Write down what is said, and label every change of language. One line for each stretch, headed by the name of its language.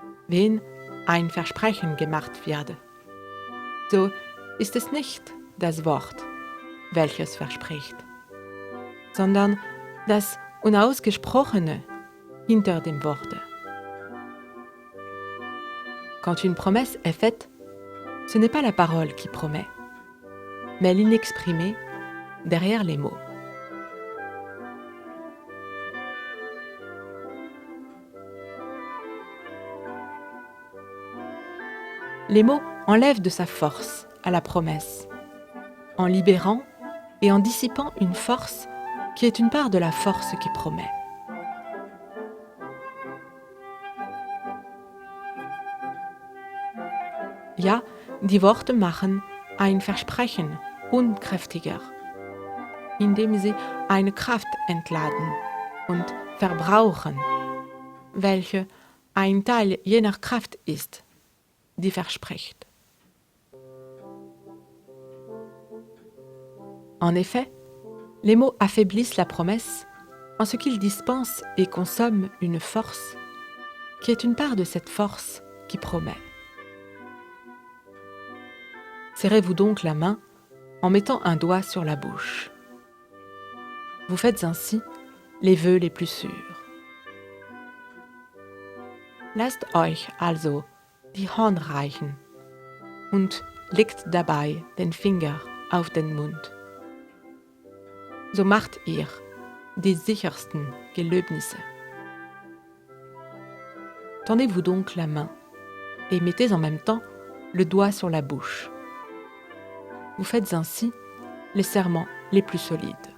German: Wenn ein Versprechen gemacht wird, so ist es nicht das Wort, welches verspricht, sondern das Unausgesprochene hinter dem Worte.
French: Quand une promesse est faite, ce n'est pas la parole qui promet, mais l'inexprimé derrière les mots. Les mots enlèvent de sa force à la promesse, en libérant et en dissipant une force qui est une part de la force qui promet.
German: Ja, die Worte machen ein Versprechen unkräftiger, indem sie eine Kraft entladen und verbrauchen, welche ein Teil jener Kraft ist, die verspricht.
French: En effet, les mots affaiblissent la promesse en ce qu'ils dispensent et consomment une force qui est une part de cette force qui promet. Serrez-vous donc la main en mettant un doigt sur la bouche. Vous faites ainsi les vœux les plus sûrs.
German: Lasst euch also die Hand reichen und legt dabei den Finger auf den Mund. So macht ihr die sichersten Gelöbnisse.
French: Tendez-vous donc la main et mettez en même temps le doigt sur la bouche. Vous faites ainsi les serments les plus solides.